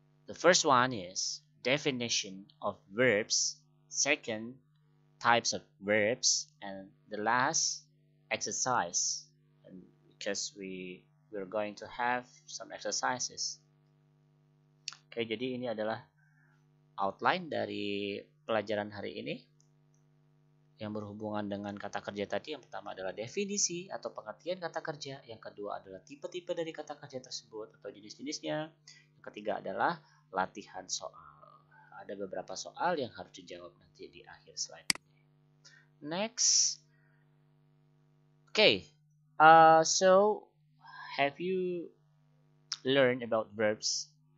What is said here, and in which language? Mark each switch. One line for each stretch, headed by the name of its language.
English: The first one is definition of verbs, second, types of verbs, and the last, exercise. And because we're going to have some exercises.
Indonesian: Oke, jadi ini adalah outline dari pelajaran hari ini yang berhubungan dengan kata kerja tadi. Yang pertama adalah definisi atau pengertian kata kerja, yang kedua adalah tipe-tipe dari kata kerja tersebut atau jenis-jenisnya, yang ketiga adalah latihan soal. Ada beberapa soal yang harus dijawab nanti di akhir slide ini.
English: Next. Okay, so have you learned about verbs?